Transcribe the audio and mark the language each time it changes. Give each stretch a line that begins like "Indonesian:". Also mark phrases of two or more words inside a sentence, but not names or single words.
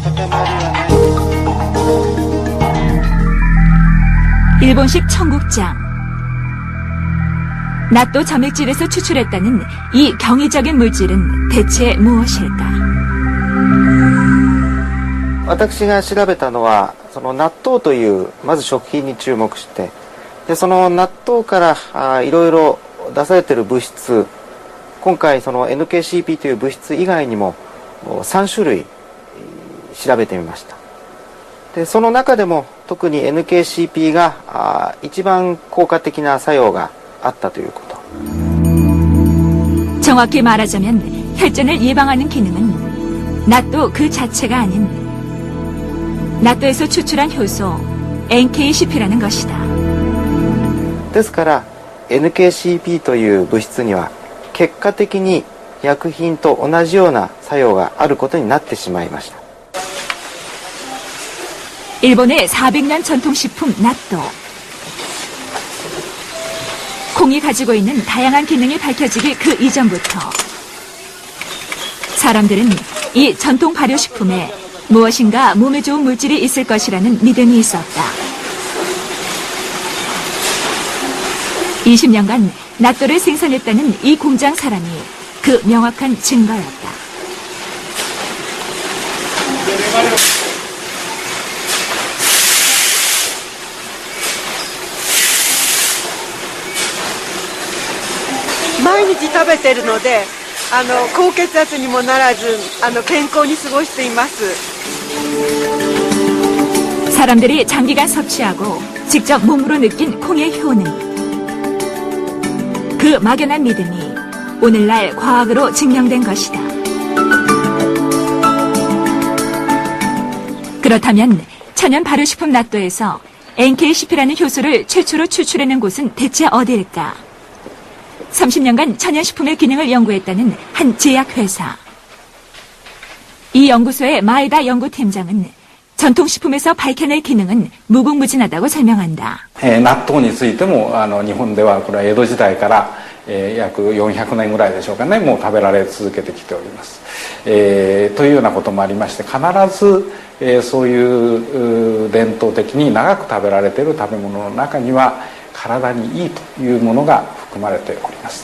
Korean: 일본식 청국장. 나또 점액질에서 추출했다는 이 경이적인 물질은 대체 무엇일까?
Japanese: 私が調べたのはその納豆というまず食品に注目して、でその納豆からいろいろ出されている物質、今回その NKCP という物質以外にも3種類調べてみました。でその中でも特に NKCP が一番効果的な作用があったということ。
Korean: 정확히 말하자면 혈전을 예방하는 기능은 나또 그 자체가 아닌 나또에서 추출한 효소 NKCP라는 것이다.
Japanese: ですから NKCP という物質には結果的に薬品と同じような作用があることになってしまいました。
Korean: 일본의 400년 전통식품 나또. 콩이 가지고 있는 다양한 기능이 밝혀지기 그 이전부터 사람들은 이 전통 발효식품에 무엇인가 몸에 좋은 물질이 있을 것이라는 믿음이 있었다. 20년간 나또를 생산했다는 이 공장 사람이 그 명확한 증거였다.
Japanese: 매일 食べているので、高血圧にもならず、健康に過ごしています。
Korean: 사람들이 장기간 섭취하고 직접 몸으로 느낀 콩의 효능. 그 막연한 믿음이 오늘날 과학으로 증명된 것이다. 그렇다면 천연 발효식품 나또에서 NKCP라는 효소를 최초로 추출해낸 곳은 대체 어디일까? 30년간 천연식품의 기능을 연구했다는 한 제약회사. 이 연구소의 마에다 연구팀장은 전통식품에서 밝혀낼 기능은 무궁무진하다고 설명한다.
Japanese: 納豆についても日本ではこれは江戸時代から約400年ぐらいでしょうかね、もう食べられ続けてきております。というようなこともありまして、必ずそういう伝統的に長く食べられている食べ物の中には体にいいというものが含まれております。